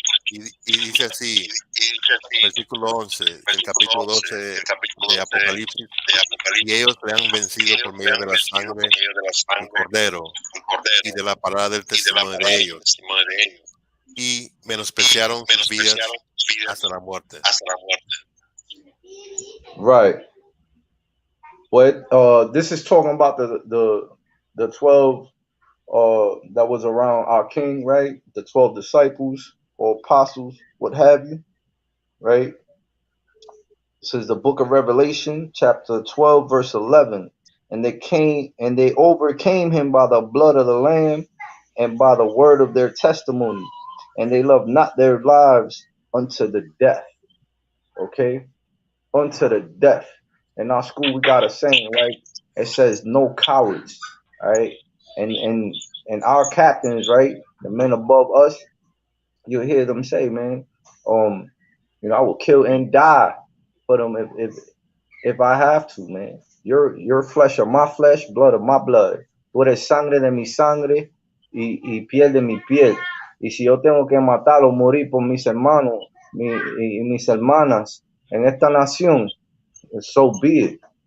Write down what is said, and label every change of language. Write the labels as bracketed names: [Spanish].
[Spanish] Y dice así, versículo 11 del capítulo 12 de Apocalipsis: y ellos le han vencido por medio de la sangre del Cordero y de la palabra del testimonio de ellos, y menospreciaron sus vidas hasta la muerte. [English] Right. But this is talking about the 12 that was around our king, right? The 12 disciples or apostles, what have you, right? This is the book of Revelation, chapter 12, verse 11. And they overcame him by the blood of the Lamb and by the word of their testimony. And they loved not their lives unto the death. Okay? Unto the death. In our school, we got a saying, right? It says, no cowards, right? And our captains, right? The men above us, you'll hear them say, man, I will kill and die for them if I have to, man. Your flesh of my flesh, blood of my blood. [Spanish] Tú eres sangre de mi sangre y piel de mi piel. Y si yo tengo que matar o morir por mis hermanos y mis hermanas en esta nación, [English] so be it.